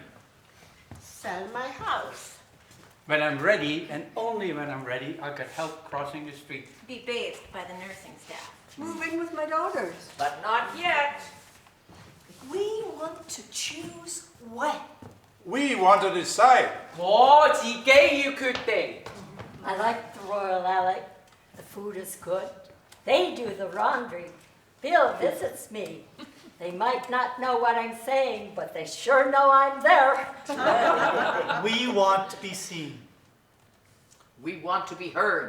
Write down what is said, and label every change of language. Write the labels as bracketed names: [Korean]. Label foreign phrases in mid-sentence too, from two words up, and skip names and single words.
[English] Sell my house. When I'm ready, and only when I'm ready, I'll get help crossing the street. Be bathed by the nursing staff. Move in with my daughters. But not yet. We want to choose when. We want to decide. [Chinese] 我自己要決定。 [English] I like the Royal Alec. The food is good. They do the laundry. Bill visits me. They might not know what I'm saying, but they sure know I'm there. We want to be seen. We want to be heard.